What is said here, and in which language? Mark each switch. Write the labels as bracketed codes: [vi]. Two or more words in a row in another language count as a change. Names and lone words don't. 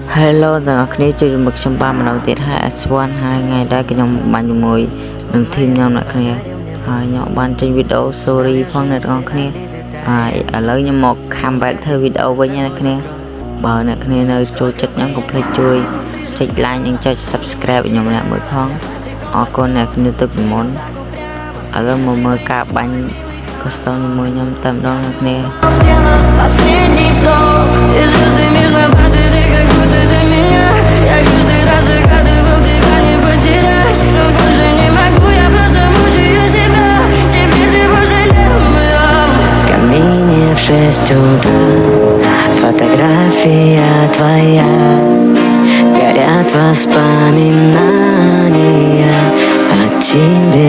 [km] Hello ទាំងអស់គ្នាជួយមកខ្ញុំបានម្ដងទៀតហើយ S1 ហើយថ្ងៃដែរខ្ញុំបានជាមួយនឹងធីមខ្ញុំអ្នកគ្នាហើយខ្ញុំបានចេញវីដេអូ sorry ផងអ្នកទាំងអស់គ្នាហើយឥឡូវខ្ញុំមក comeback ធ្វើវីដេអូវិញអ្នកគ្នាបើអ្នកគ្នានៅចូលចិត្តខ្ញុំកុំភ្លេចជួយចុច like និងចុច subscribe ខ្ញុំម្នាក់មួយផងអរគុណអ្នកគ្នាទឹកពីមុនឥឡូវមកមើលការបាញ់ custom ជាមួយខ្ញុំតែម្ដងអ្នកគ្នា [ru] В 6 утра фотография твоя, горят воспоминания о тебе.